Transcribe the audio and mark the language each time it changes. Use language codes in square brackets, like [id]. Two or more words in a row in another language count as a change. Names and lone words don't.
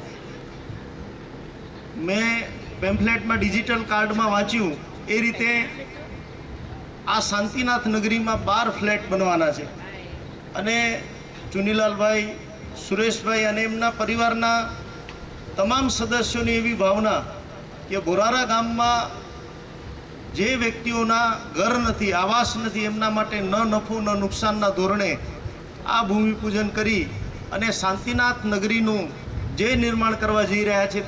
[gu] મેં પેમ્ફલેટ માં [en] digital card [gu] માં વાંચ્યું એ રીતે આ શાંતિનાથ નગરી માં 12 ફ્લેટ બનાવવાના છે અને ચુનીલાલ ભાઈ સુરેશ ભાઈ અને એમના પરિવારના તમામ સદસ્યોની એવી ભાવના કે બોરારા ગામમાં જે વ્યક્તિઓના ઘર નથી, આવાસ નથી, એમના માટે ન નફો ન નુકસાનના ધોરણે આ ભૂમિપૂજન કરી અને શાંતિનાથ નગરીનું જે નિર્માણ કરવા જઈ રહ્યા છે,